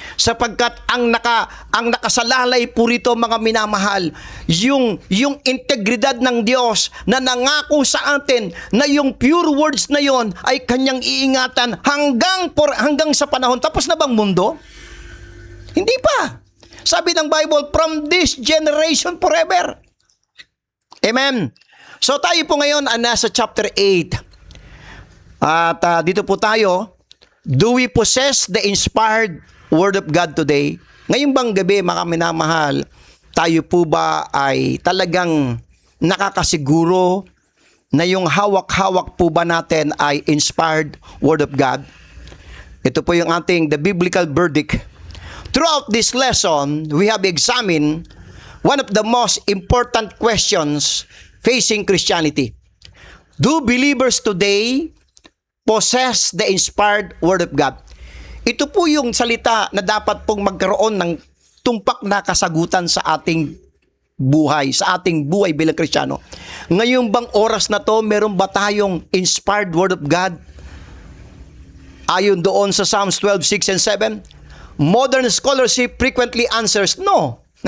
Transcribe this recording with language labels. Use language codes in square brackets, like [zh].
[tl] Sapagkat ang nakasalalay po rito mga minamahal, yung integridad ng Diyos na nangako sa atin na yung pure words na yon ay kanyang iingatan hanggang sa panahon. Tapos na bang mundo? Hindi pa. Sabi ng Bible, [en] from this generation forever. [tl] Amen. So tayo po ngayon nasa chapter 8. At dito po tayo, [en] do we possess the inspired Word of God today? [tl] Ngayong bang gabi, mga minamahal, tayo po ba ay talagang nakakasiguro na yung hawak-hawak po ba natin ay inspired Word of God? Ito po yung [en] the biblical verdict. Throughout this lesson, we have examined one of the most important questions facing Christianity. Do believers today possess the inspired Word of God? [tl] Ito po yung salita na dapat pong magkaroon ng tumpak na kasagutan sa ating buhay bilang Kristiyano. Ngayong bang oras na to, meron ba tayong [en] inspired Word of God? [tl] Ayon doon sa [en] Psalms 12:6 and 7, modern scholarship frequently answers no.